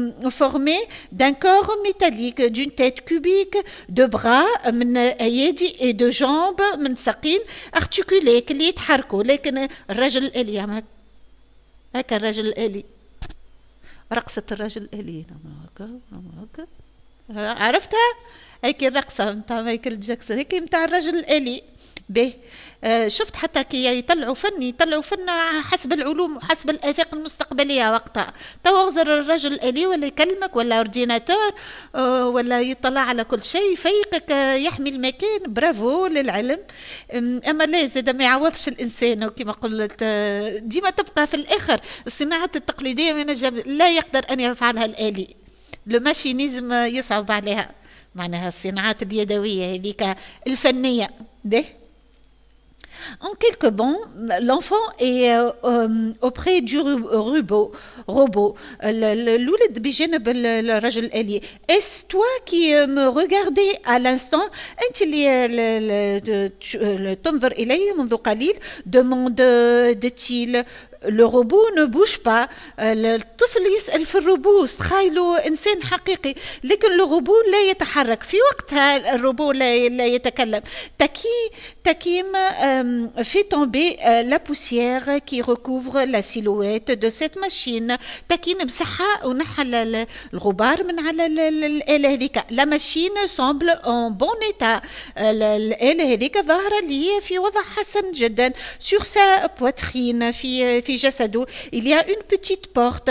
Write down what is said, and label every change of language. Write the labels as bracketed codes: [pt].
[fr] formé d'un corps métallique d'une tête cubique de bras [ar] من أيادي [fr] et de jambes [ar] من ساقين [fr] articulés [ar] اللي يتحركوا. لكن الرجل الآلي هكا الرجل الآلي رقصة الرجل الآلي هكا عرفتها هيك الرقصة متاع مايكل جاكسون هيك متاع الرجل الآلي. به شفت حتى كي يطلعوا فن حسب العلوم وحسب الآفاق المستقبلية وقتها. توغزر الرجل الآلي ولا يكلمك ولا اورديناتور ولا يطلع على كل شيء يفيقك يحمي المكان. برافو للعلم. اما لا زاد ما يعوضش الانسان وكما قلت ديما تبقى في الاخر الصناعات التقليدية لا يقدر ان يفعلها الآلي. لو ماشينيزم يصعب عليها معناها الصناعات اليدوية هذيك الفنية. [fr] ده En quelques bons, l'enfant est auprès du robot. [ar] الولد بجانب الرجل الآلي. [fr] Est-ce toi qui me regardais à l'instant؟ [ar] أنت اللي تنظر إلي منذ قليل. [fr] demande-t-il. Le robot ne bouge pas. [ar] الطفل يسأل في الروبو تخيلوا إنسان حقيقي لكن الروبو لا يتحرك. في وقتها الروبو لا يتكلم. [fr] Takim fait tomber la poussière qui recouvre la silhouette de cette machine. [ar] تاكين مسحها ونحى الغبار من على الآلة هذيك. [fr] La machine semble en bon état. [ar] الآلة هذيك ظاهرة لي في وضع حسن جدا. [fr] Sur sa poitrine [ar] في جسده [fr] il y a une petite porte.